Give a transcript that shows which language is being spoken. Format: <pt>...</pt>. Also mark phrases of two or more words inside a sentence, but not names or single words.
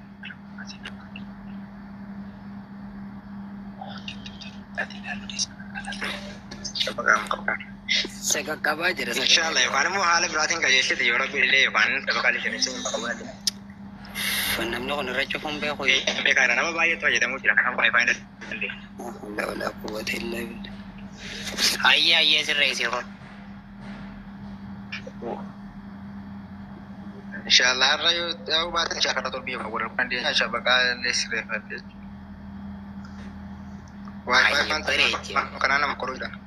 <om>qaqqabaa jira. Inshallah yookaan immoo haala biraatiin qajeelchite yoo rabbi illee yookaan tapha qajeelchite namni kun irra cufuun beeku. Beekaadha nama baay'eetu fayyadamuu jira kan waayifaa illee.</om> <ar>ولا قوة إلا بالله.</ar> <om>Hayyee sirreessi kun. Inshallah har'a yoo baate inshallah torbii yoo warra kan deemaa shabaqaa illee sirreeffate. Waayifaa kan kana nama qoruudha.</om>